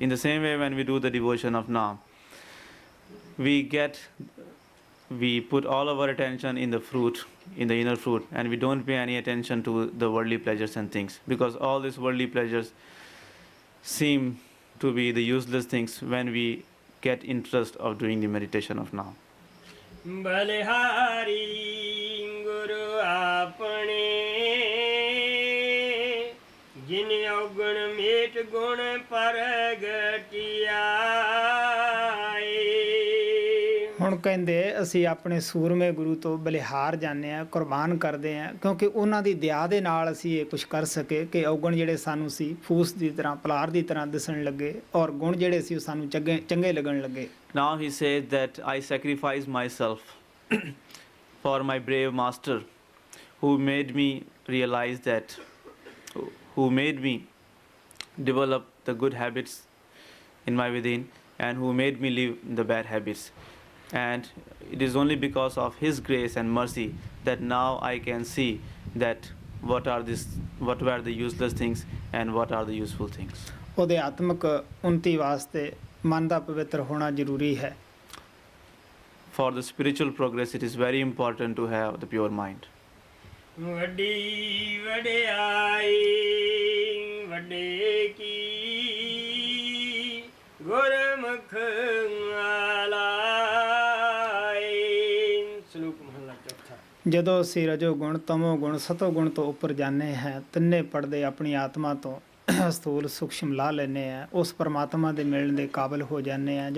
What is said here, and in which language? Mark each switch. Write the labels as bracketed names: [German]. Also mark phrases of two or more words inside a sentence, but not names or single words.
[English] In the same way, when we do the devotion of Naam, we put all of our attention in the fruit, in the inner fruit, and we don't pay any attention to the worldly pleasures and things, because all these worldly pleasures seem to be the useless things when we get interest of doing the meditation of Naam. [Punjabi] ਬਲਿਹਾਰੀ ਗੁਰੂ ਆਪਣੇ ਜਿਨ ਔਗਣ ਮੇਟ ਗੁਣ ਪ੍ਰਗਟਿਆਏ। ਹੁਣ ਕਹਿੰਦੇ ਅਸੀਂ ਆਪਣੇ ਸੂਰਮੇ ਗੁਰੂ ਤੋਂ ਬਲਿਹਾਰ ਜਾਂਦੇ ਹਾਂ, ਕੁਰਬਾਨ ਕਰਦੇ ਹਾਂ, ਕਿਉਂਕਿ ਉਹਨਾਂ ਦੀ ਦਇਆ ਦੇ ਨਾਲ ਅਸੀਂ ਇਹ ਕੁਝ ਕਰ ਸਕੇ ਕਿ ਔਗਣ ਜਿਹੜੇ ਸਾਨੂੰ ਸੀ ਫੂਸ ਦੀ ਤਰ੍ਹਾਂ, ਪਲਾਰ ਦੀ ਤਰ੍ਹਾਂ ਦਿਸਣ ਲੱਗੇ, ਔਰ ਗੁਣ ਜਿਹੜੇ ਸੀ ਉਹ ਸਾਨੂੰ ਚੰਗੇ ਲੱਗਣ ਲੱਗੇ। [English] Now he says that I sacrifice myself for my brave master who made me realize that, who made me develop the good habits in my within, and who made me leave the bad habits. And it is only because of his grace and mercy that now I can see that what were the useless things and what are the useful things. [Punjabi] ਉਹਦੇ ਆਤਮਿਕ ਉન્નਤੀ ਵਾਸਤੇ ਮਨ ਦਾ ਪਵਿੱਤਰ ਹੋਣਾ ਜ਼ਰੂਰੀ ਹੈ। [English] For the spiritual progress, it is very important to have the pure mind. [Punjabi] ਵੱਡੀ ਵਡਿਆਈ ਵੱਡੇ ਕੀ ਗੁਰਮੁਖ ਆਲਾਏ। ਸ਼ਲੋਕ ਮਹਲਾ ਚੌਥਾ। ਜਦੋਂ ਅਸੀਂ ਰਜੋ ਗੁਣ, ਤਮੋ ਗੁਣ, ਸਤੋ ਗੁਣ ਤੋਂ ਉੱਪਰ ਜਾਂਦੇ ਹਾਂ, ਤਿੰਨੇ ਪੜਦੇ ਆਪਣੀ ਆਤਮਾ ਤੋਂ ਸਥੂਲ ਸੂਖਸ਼ਮ ਲਾ ਲੈਂਦੇ ਹਾਂ, ਉਸ ਪਰਮਾਤਮਾ ਦੇ ਮਿਲਣ ਦੇ ਕਾਬਲ ਹੋ ਜਾਂਦੇ ਹਾਂ।